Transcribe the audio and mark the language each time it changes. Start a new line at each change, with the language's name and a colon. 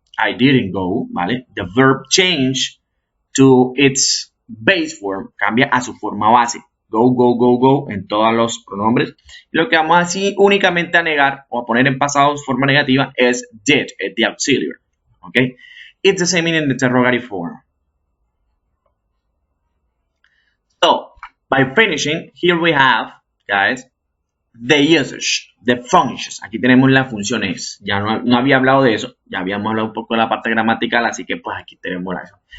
English: I didn't go, ¿vale? The verb change to its base form,
Spanish: cambia a su forma base. Go, go, go, go en todos los pronombres. Y lo que vamos así únicamente a negar o a poner en pasado de forma negativa es did, the auxiliary. ¿Ok?
English: It's the same in the interrogative form. So, by finishing, here we have, guys, the usage, the functions.
Spanish: Aquí tenemos las funciones. Ya no había hablado de eso. Ya habíamos hablado un poco de la parte gramatical, así que pues aquí tenemos eso.